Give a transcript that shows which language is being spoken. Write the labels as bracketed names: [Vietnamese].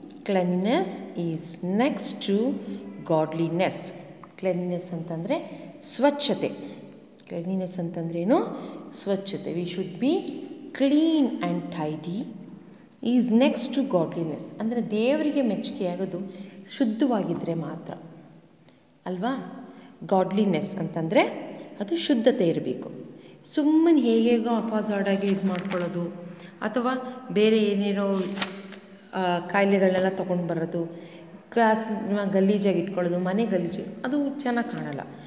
[English] Cleanliness is next to godliness. [Kannada] Cleanliness ಅಂತಂದರೆ ಸ್ವಚ್ಛತೆ. Cleanliness ಅಂತಂದ್ರೇನು? ಸ್ವಚ್ಛತೆ. [English] We should be clean and tidy. Is next to godliness. [Kannada] ಅಂದರೆ ದೇವರಿಗೆ ಮೆಚ್ಚುಗೆಯಾಗೋದು ಶುದ್ಧವಾಗಿದ್ದರೆ ಮಾತ್ರ ಅಲ್ವಾ? ಗಾಡ್ಲಿನೆಸ್ ಅಂತಂದರೆ ಅದು ಶುದ್ಧತೆ ಇರಬೇಕು. ಸುಮ್ಮನೆ ಹೇಗೇಗೋ ಅಫಾಜಾರ್ಡಾಗಿ ಇದು ಮಾಡ್ಕೊಳ್ಳೋದು ಅಥವಾ ಬೇರೆ ಏನೇನೋ ಕಾಯಿಲೆಗಳನ್ನೆಲ್ಲ ತೊಗೊಂಡು ಬರೋದು, ಕ್ಲಾಸ್ ಗಲೀಜಾಗಿ ಇಟ್ಕೊಳ್ಳೋದು, ಮನೆ ಗಲೀಜು, ಅದು ಚೆನ್ನಾಗಿ ಕಾಣಲ್ಲ.